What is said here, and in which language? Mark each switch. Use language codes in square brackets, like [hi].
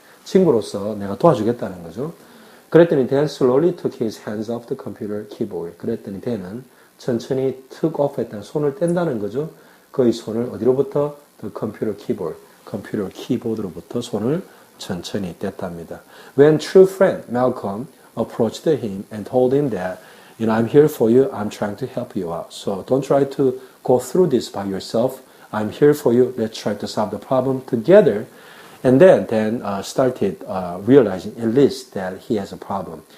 [ko] 친구로서 내가 도와주겠다는 거죠. 그랬더니 [en] Dan slowly took his hands off the computer keyboard. [ko] 그랬더니 Dan은 천천히 [en] took off [ko] 했다는 손을 뗀다는 거죠. 그의 손을 어디로부터? [en] The computer keyboard. [ko] 컴퓨터 키보드로부터 손을 천천히 뗐답니다. [en] When true friend Malcolm approached him and told him that I'm here for you. I'm trying to help you out. So don't try to go through this by yourself. I'm here for you. Let's try to solve the problem together. And then started realizing at least that he has a problem.